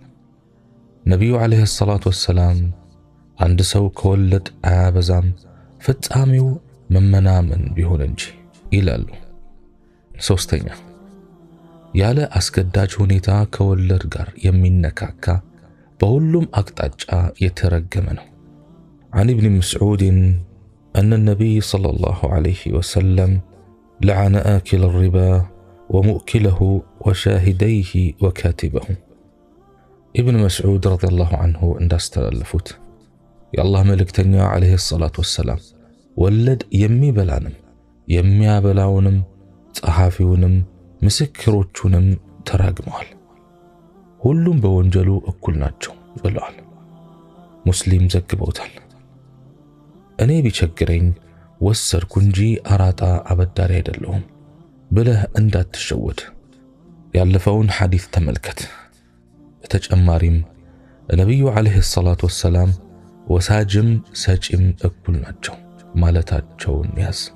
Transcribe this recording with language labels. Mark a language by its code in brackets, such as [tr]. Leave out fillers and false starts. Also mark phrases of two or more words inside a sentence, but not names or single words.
[am] ነብዩ [ar] عليه الصلاة والسلام [am] አንድ ሰው ከወለድ አያበዛም ፍጻሜው መመናመን ቢሆን እንጂ ይላሉ። ሶስተኛ፣ ያለ አስገዳጅ ሁኔታ ከወለድ ጋር የሚነካካ በሁሉም አቅጣጫ የተረገመ ነው። [ar] عن ابن مسعود أن النبي صلى الله عليه وسلم لعن آكل الربا ومؤكله وشاهديه وكاتبه. [am] ابن مسعود [ar] رضي الله عنه [am] እንዳስተላለፉት የአላህ መልእክተኛ [ar] عليه الصلاة والسلام [am] ወለድ የሚበላንም የሚያበላውንም ጸሐፊውንም ምስክሮቹንም ተራግመዋል፣ ሁሉም በወንጀሉ እኩል ናቸው ብለዋል። ሙስሊም ዘግበውታል። እኔ ቢቸግረኝ ወሰርኩ እንጂ አራጣ አበዳሪ አይደለሁም ብለህ እንዳትሸወድ ያለፈውን ሐዲስ ተመልከት። በተጨማሪም ነብዩ [ar] عليه الصلاة والسلام [am] ወሳጅም ሰጪም እኩል ናቸው ማለታቸውን ያዝ።